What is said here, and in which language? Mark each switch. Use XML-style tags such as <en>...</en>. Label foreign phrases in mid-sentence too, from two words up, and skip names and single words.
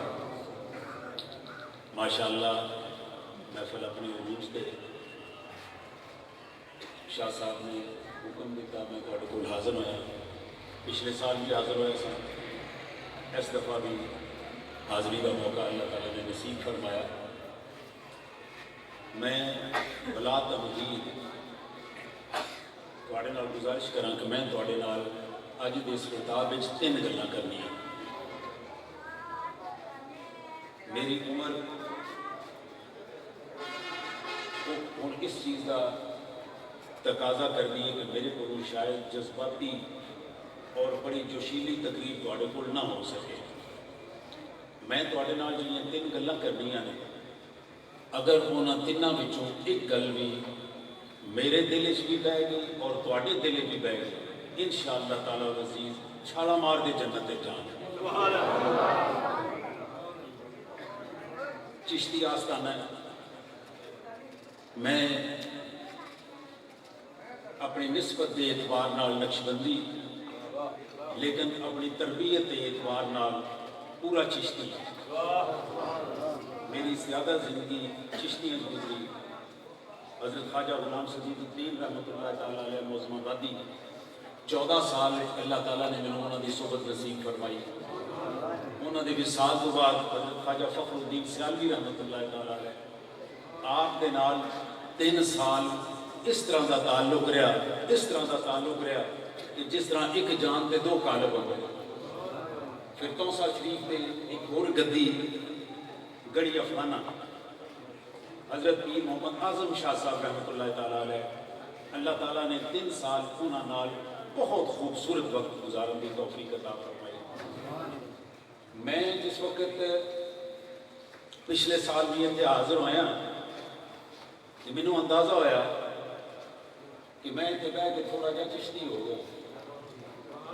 <pa>ماشاءاللہ محفل اپنے عروج پہ شاہ صاحب نے حکم دیتا، میں تھوڑے کول حاضر ہویا، پچھلے سال بھی حاضر ہویا سا، اس دفعہ بھی حاضری کا موقع اللہ تعالیٰ نے نصیب فرمایا۔ میں بلا تمہید تواڈے نال گزارش کراں کہ میں تواڈے نال اج دے اس خطاب وچ تین گلاں کرنیاں۔ میری عمر ہن اس چیز کا تقاضا کرنی ہے کہ میرے کو شاید جذباتی اور بڑی جوشیلی تقریر تواڈے کول نہ ہو سکے۔ میں تواڈے نال جڑیاں تین گلاں کرنیاں نے، اگر انہاں تیناں وچوں ایک گل بھی میرے دل وچ بھی بہ گئی اور تواڈے دل وچ بھی بہ گئی،</pa> <ar>انشاءاللہ تعالی العزیز</ar> <pa>چھالا مار دے جنت تے جان۔</pa> <ar>سبحان اللہ۔</ar> <pa>چشتی آستانہ ہے، میں اپنی نسبت دے اعتبار نال نقشبندی، لیکن اپنی تربیت دے اعتبار نال پورا چشتی۔ میری زیادہ زندگی چشتیاں گزری۔ حضرت خواجہ غلام سعید الدین</pa> <ar>رحمۃ اللہ تعالیٰ علیہ</ar> <pa>معظم آبادی 14 سال اللہ تعالیٰ نے مینوں انہاں دی صحبت نصیب فرمائی۔ انہاں دے وصال تو بعد حضرت خواجہ فخر الدین سیالوی</pa> <ar>رحمۃ اللہ تعالیٰ علیہ</ar> <pa>آپ دے نال 3 سال اس طرح دا تعلق رہا کہ جس طرح ایک جان تے 2 قالب ہو گئے۔ پھر توسا شریف تے ایک اور گدی گڑی افغانہ حضرت پیر محمد اعظم شاہ صاحب</pa> <ar>رحمۃ اللہ تعالیٰ علیہ،</ar> <pa>اللہ تعالیٰ نے 3 سال انہاں نال بہت خوبصورت وقت گزارن دی توفیق عطا فرمائی۔ میں جس وقت پچھلے سال بھی اتنے حاضر ہویا کہ مینوں اندازہ ہویا کہ میں اتنے بہ کے تھوڑا جہا چشتی ہو گیا۔</pa>